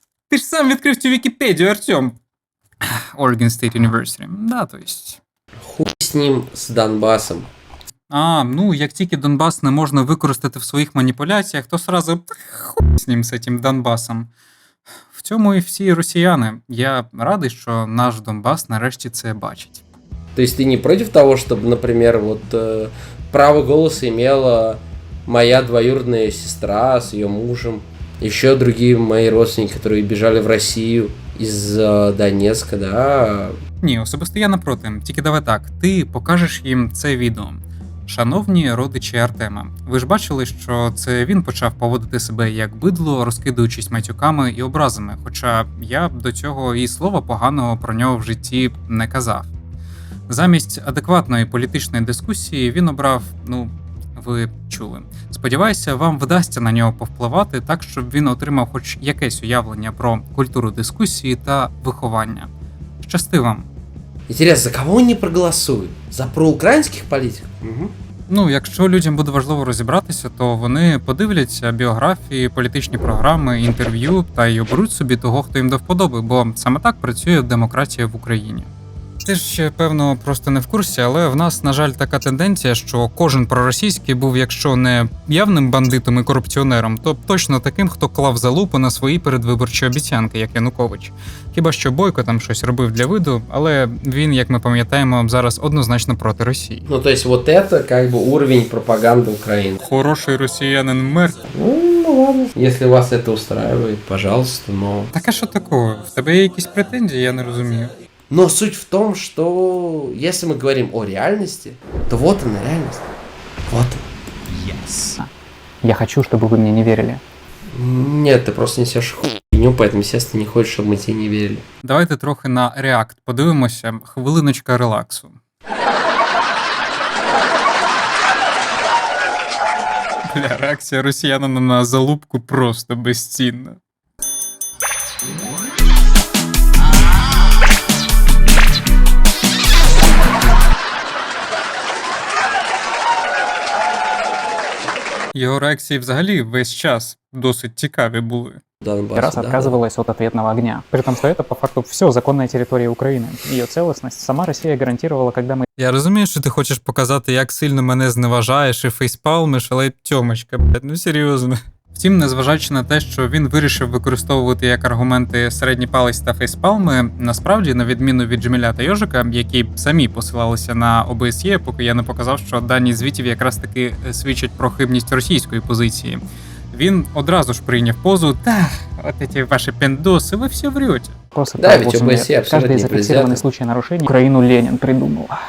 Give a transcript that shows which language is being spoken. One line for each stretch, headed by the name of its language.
Ukrainian: Ти ж сам відкрив цю Вікіпедію, Артем. Oregon State University,
Russian: да, то есть.
Ukrainian: Хуй з ним, з Донбасом. Як тільки Донбас не можна використати в своїх маніпуляціях, то сразу хуй з ним, з цим Донбасом. В цьому і всі росіяни. Я радий, що наш Донбас нарешті це бачить.
Russian: То есть ты не против того, чтобы, например, право голоса имела моя двоюродная сестра с ее мужем, еще другие мои родственники, которые бежали в Россию из Донецка, да?
Ukrainian: Ні, особисто я напроти. Тільки давай так, ти покажеш їм це відео. Шановні родичі Артема, ви ж бачили, що це він почав поводити себе як бидло, розкидуючись матюками і образами, хоча я до цього і слова поганого про нього в житті не казав. Замість адекватної політичної дискусії він обрав, ви чули. Сподіваюся, вам вдасться на нього повпливати так, щоб він отримав хоч якесь уявлення про культуру дискусії та виховання. Щасти вам!
Russian: Интересно, за кого они проголосуют? За проукраинских политиков? Угу.
Ukrainian: Ну, якщо людям буде важливо розібратися, то вони подивляться біографії, політичні програми, інтерв'ю та й оберуть собі того, хто їм до вподоби, бо саме так працює демократія в Україні. Ти ж ще, певно, просто не в курсі, але в нас, на жаль, така тенденція, що кожен проросійський був, якщо не явним бандитом і корупціонером, то точно таким, хто клав залупу на свої передвиборчі обіцянки, як Янукович. Хіба що Бойко там щось робив для виду, але він, як ми пам'ятаємо, зараз однозначно проти Росії.
Russian: Ну, то есть вот это как бы уровень пропаганды Украины.
Ukrainian: Хороший росіянин мертв.
Russian: Ну ладно. Если вас это устраивает, пожалуйста, но...
Ukrainian: Так а що такого? В тебе є якісь претензії, я не розумію.
Russian: Но суть в том, что если мы говорим о реальности, то вот она реальность. Вот она.
English: Yes.
Russian: Я хочу, чтобы вы мне не верили. Нет, ты просто несешь хуйню, поэтому, естественно, не хочешь, чтобы мы тебе не верили.
Ukrainian: Давайте трохи на React подивимося. Хвилиночка релаксу. Бля, реакція росіянина на залупку просто безцінна. Його реакції взагалі весь час досить цікаві були.
Russian: Раз отказывалась от ответного огня. При том, что это по факту все законная территория Украины. Ее целостность сама Россия гарантировала, когда мы...
Ukrainian: Я розумію, що ти хочеш показати, як сильно мене зневажаєш і фейспалмиш, але тьомочка, блядь, ну серйозно. Втім, незважаючи на те, що він вирішив використовувати як аргументи середній палець та фейспалми, насправді, на відміну від Джміля та Йожика, які самі посилалися на ОБСЄ, поки я не показав, що дані звітів якраз таки свідчать про хибність російської позиції, він одразу ж прийняв позу: «Та, от ці ваші пендоси, ви все врете».
Russian: Просто да, ведь ОБСЕ абсолютно каждый зафиксированный случай нарушений Украину Ленин придумал.